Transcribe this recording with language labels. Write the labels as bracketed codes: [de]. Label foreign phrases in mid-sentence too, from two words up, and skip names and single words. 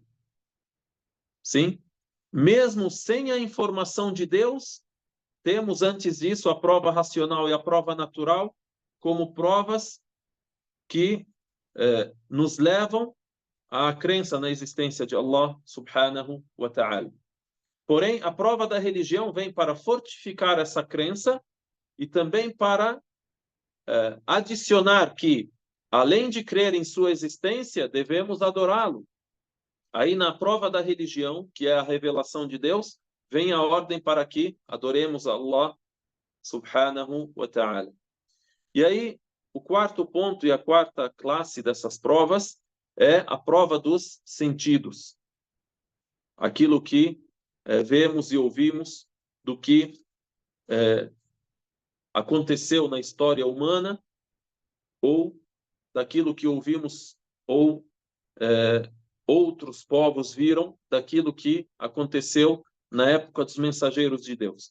[pt] Sim? Mesmo sem a informação de Deus, temos antes disso a prova racional e a prova natural como provas que nos levam à crença na existência de Allah [ar] سبحانه وتعالى. [pt] Porém, a prova da religião vem para fortificar essa crença e também para adicionar que, além de crer em sua existência, devemos adorá-lo. Aí, na prova da religião, que é a revelação de Deus, vem a ordem para que adoremos Allah [ar] سبحانه وتعالى. [pt] E aí, o quarto ponto e a quarta classe dessas provas é a prova dos sentidos. Aquilo que vemos e ouvimos do que aconteceu na história humana ou daquilo que ouvimos, ou outros povos viram daquilo que aconteceu na época dos mensageiros de Deus.